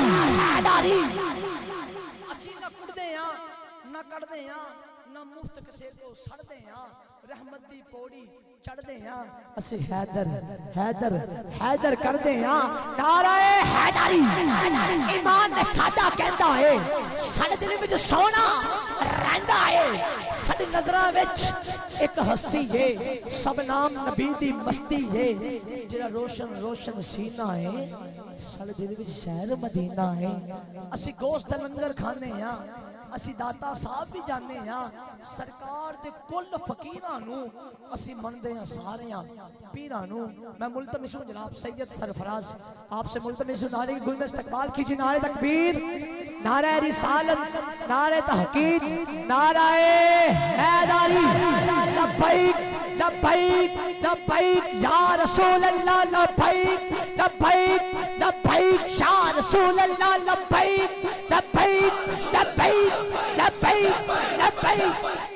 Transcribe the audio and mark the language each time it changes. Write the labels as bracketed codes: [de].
[pa] اسی نہ کڑ دے ہاں نہ کڑ دے ہاں، نہ مفت کسے کو سڑ دے ہاں، رحمت دی پوڑی چڑھ دے ہاں. اسی حیدر حیدر حیدر کر دے ہاں. [ur] نعرہ حیدری. [pa] ایمان نے سادہ کہندا ہے، ساڈے دل وچ سونا رہندا ہے، ساڈی نظراں وچ ایک ہستی ہے، سب نام نبی دی مستی ہے، جڑا روشن روشن سینہ ہے، ساڈے دل وچ شہر مدینہ ہے. اسی گوشت لنگر کھانے ہاں، اسی داتا صاحب بھی جانے ہاں، سرکار دے کل فقیراں نو اسی مندے ہاں سارے ہاں پیراں نو. [ur] میں ملتمس ہوں جناب سید سرفراز آپ سے ملتمس ہوں، نعرے کی گل میں استقبال کیجیے. نعرہ تکبیر، نعرہ رسالت، نعرہ تحقیق، نعرہ حیدری. [ar] لبیک لبیک لبیک یا رسول اللہ، لبیک لبیک لبیک یا رسول اللہ، لبیک لبیک لبیک لبیک لبیک.